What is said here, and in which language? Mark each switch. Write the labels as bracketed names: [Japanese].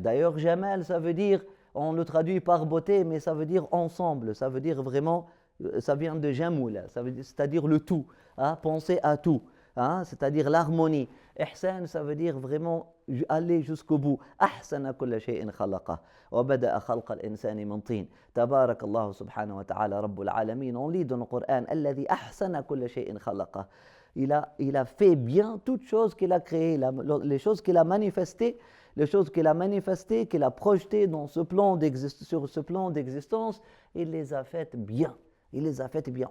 [French] D'ailleurs, jamal, ça veut dire, on le traduit par beauté, mais ça veut dire ensemble, ça veut dire vraiment, ça vient de jamoula, c'est-à-dire le tout, hein, penser à tout, hein, c'est-à-dire l'harmonie. Ihsan, ça veut dire vraiment aller jusqu'au bout. [Arabic] Ahsana kulla shay'in khalaqa. وبدأ خلق الإنسان من طين تبارك الله سبحانه وتعالى رب العالمين. [French] On lit dans le Coran [Arabic] الذي أحسن كل شيء خلقه. [French] Il a fait bien toutes choses qu'il a créées, les choses qu'il a manifestées, qu'il a projetées sur ce plan d'existence, il les a faites bien. Il les a faites bien.